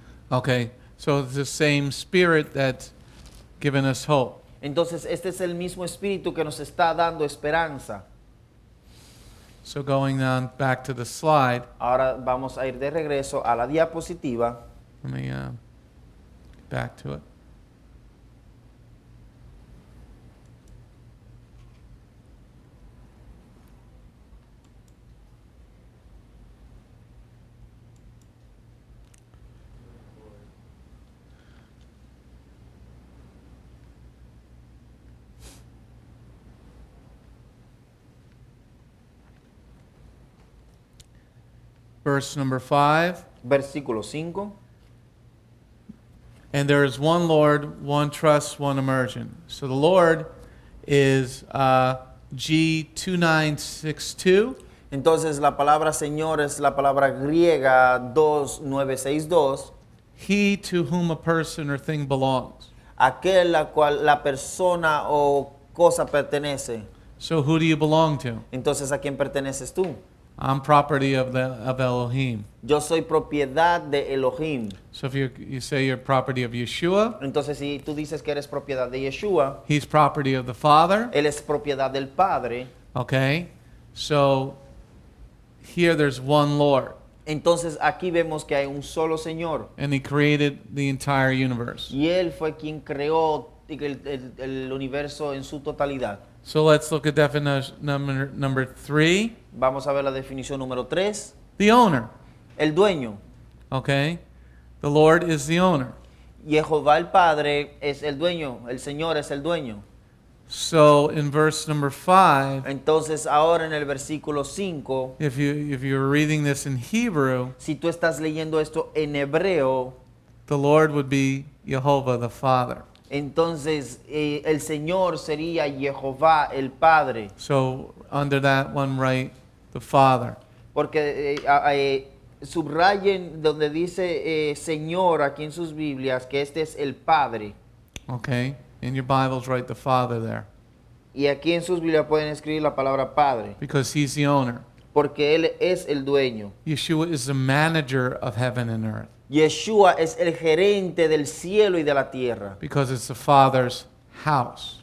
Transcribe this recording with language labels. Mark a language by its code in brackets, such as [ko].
[en] Okay, so it's the same Spirit that's given us hope. [es] Entonces, este es el mismo Espíritu que nos está dando esperanza. [en] So going on back to the slide, [es] Ahora vamos a ir de regreso a la diapositiva. [en] let me get back to it. Verse number 5. [es] Versículo 5. [en] And there is one Lord, one trust, one immersion. So the Lord is G2962. [es] Entonces la palabra Señor es la palabra griega 2962. [en] He to whom a person or thing belongs. [es] Aquel la cual la persona o cosa pertenece. [en] So who do you belong to? [es] Entonces, ¿a quién perteneces tú? [en] I'm property of Elohim. [es] Yo soy propiedad de Elohim. [en] So if you say you're property of Yeshua, [es] Entonces, si tú dices que eres propiedad de Yeshua, [en] he's property of the Father. [es] Él es propiedad del Padre. [en] Okay? So here there's one Lord. [es] Entonces, aquí vemos que hay un solo Señor. [en] And he created the entire universe. [es] Y Él fue quien creó el universo en su totalidad. [en] So let's look at definition number 3. [es] Vamos a ver la definición número 3. [en] The owner. [es] El dueño. [en] Okay? The Lord is the owner. [es] Jehová el Padre es el dueño. El Señor es el dueño. [en] So in verse number 5, [es] Entonces, ahora en el versículo 5, [en] if you're reading this in Hebrew, [es] si tú estás leyendo esto en hebreo, [en] the Lord would be Jehovah the Father. [es] entonces el Señor sería Jehová el Padre. [en] So under that one, write the Father. [es] Porque subrayen donde dice Señor aquí en sus Biblias que este es el Padre. [en] Okay? In your Bibles, write the Father there. [es] Y aquí en sus Biblias pueden escribir la palabra Padre. [en] Because he's the owner. [es] Porque Él es el dueño. [en] Yeshua is the manager of heaven and earth. [es] Yeshua es el gerente del cielo y de la tierra. [en] Because it's the Father's house.